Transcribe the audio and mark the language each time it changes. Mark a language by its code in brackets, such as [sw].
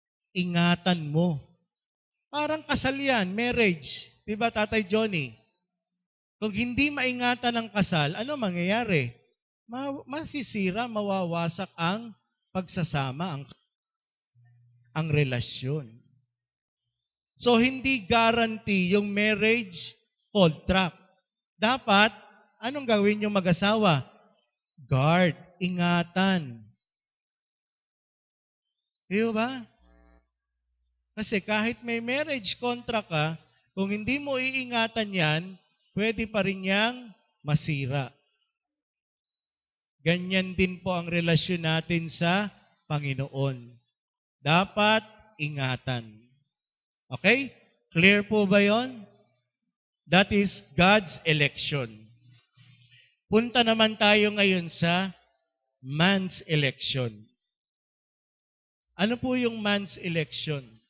[tl] Ingatan mo. Parang kasal yan, marriage. Diba, Tatay Johnny? Kung hindi maingatan ang kasal, ano mangyayari? Masisira, mawawasak ang pagsasama, ang relasyon. So, hindi guarantee yung marriage contract. Dapat, anong gawin yung mag-asawa? Guard, ingatan. Di ba? Kasi kahit may marriage contract ka, kung hindi mo iingatan yan, pwede pa rin niyang masira. Ganyan din po ang relasyon natin sa Panginoon. Dapat ingatan. Okay? Clear po ba yon? [en] That is God's election. [tl] Punta naman tayo ngayon sa man's election. Ano po yung man's election?